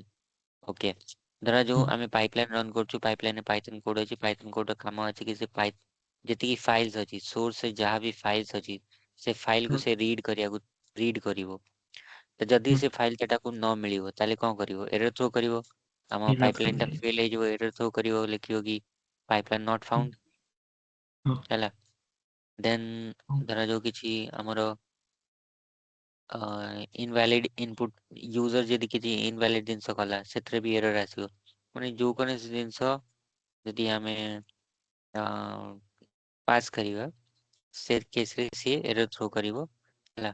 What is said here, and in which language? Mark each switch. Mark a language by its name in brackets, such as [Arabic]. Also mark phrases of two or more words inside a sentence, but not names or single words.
[Odia] ଓକେ, ଧରା ଯୋଉ [Hindi] हाँ [Odia] ଆମେ ପାଇପଲାଇନ୍ ରନ୍ କରୁଛୁ, ପାଇପଲାଇନରେ ପାଇଥନ୍ କୋଡ୍ ଅଛି, ପାଇଥନ୍ କୋଡ୍ର କାମ ଅଛି କି ସେ ଯେତିକି ଫାଇଲ୍ସ ଅଛି, ସୋର୍ସରେ ଯାହା ବି ଫାଇଲ୍ସ ଅଛି, ସେ ଫାଇଲକୁ ସେ ରିଡ୍ କରିବ। ତ ଯଦି [Hindi] हाँ [Odia] ସେ ଫାଇଲଟା ତାକୁ ନ ମିଳିବ ତାହେଲେ କଣ କରିବ, [English] error throw [Odia] କରିବ। ଆମ [Hindi] ये रख [Odia] ପାଇପଲାଇନଟା [Hindi] सकते [Odia] ଫେଲ୍ ହେଇଯିବ, [English] error throw [Odia] କରିବ, ଲେଖିବ କି [English] pipeline not [Hindi] हैं। [Odia] ଫାଉଣ୍ଡ [Hindi] हाँ [Odia] ହେଲା। ଦେନ୍ [Hindi] हाँ [Odia] ଧରାଯାଉ କିଛି ଆମର [English] invalid input, [Odia] ୟୁଜର ଯଦି କିଛି ଇନଭାଲିଡ ଜିନିଷ କଲା, ସେଥିରେ ବି ଏରର ଆସିବ। ମାନେ ଯୋଉ କୌଣସି ଜିନିଷ ଯଦି ଆମେ ପାସ୍ କରିବା, ସେ କେସରେ ସିଏ [English] error throw [Odia] କରିବ ହେଲା।